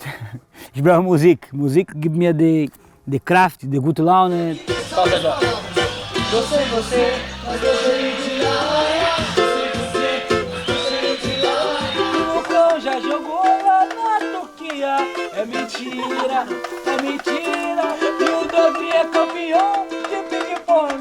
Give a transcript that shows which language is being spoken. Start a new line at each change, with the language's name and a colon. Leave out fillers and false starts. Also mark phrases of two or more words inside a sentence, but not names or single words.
German: Ich brauche Musik. Musik gibt mir die Kraft, die gute Laune.
Portuguese: O já jogou lá na Turquia. É mentira, é mentira. E o Davi é campeão de ping-pong.